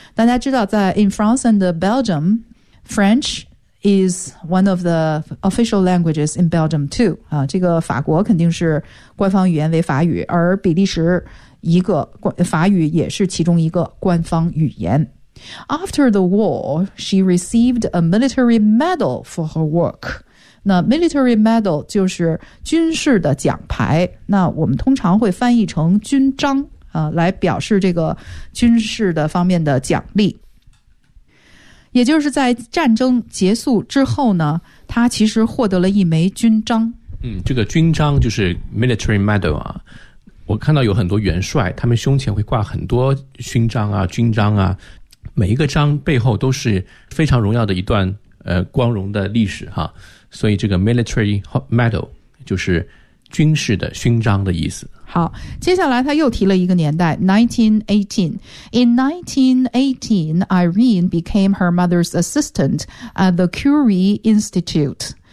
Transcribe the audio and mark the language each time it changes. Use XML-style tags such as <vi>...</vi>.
<zh>大家知道在</zh> <en>In France and Belgium FrenchIs one of the official languages in Belgium too.</en> <zh>啊，这个法国肯定是官方语言为法语，而比利时一个法语也是其中一个官方语言。</zh> <en>After the war, she received a military medal for her work.</en> <zh>那 military medal 就是军事的奖牌，那我们通常会翻译成军章啊，来表示这个军事的方面的奖励。也就是在战争结束之后呢，他其实获得了一枚军章。嗯，这个军章就是 military medal 啊。我看到有很多元帅，他们胸前会挂很多勋章啊、军章啊，每一个章背后都是非常荣耀的一段光荣的历史哈。所以这个 military medal 就是军事的勋章的意思。好，接下来他又提了一个年代 1918.</zh> <en>In 1918, Irene became her mother's assistant at the Curie Institute.</en>